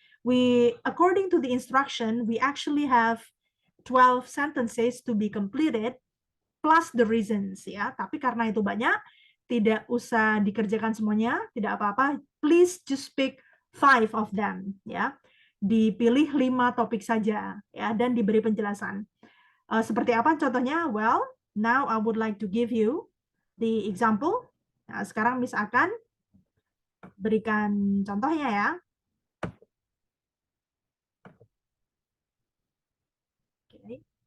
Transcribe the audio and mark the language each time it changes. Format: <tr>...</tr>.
<en>We, according to the instruction, we actually have 12 sentences to be completed plus the reasons ya.</en> <id>Tapi karena itu banyak, tidak usah dikerjakan semuanya, tidak apa-apa.</id> <en>Please just pick 5 of them ya.</en> <id>Dipilih 5 topik saja ya dan diberi penjelasan. Seperti apa contohnya?</id> <en>Well, now I would like to give you the example.</en> <id>Nah, sekarang Miss akan berikan contohnya ya.</id> <en>Okay.</en>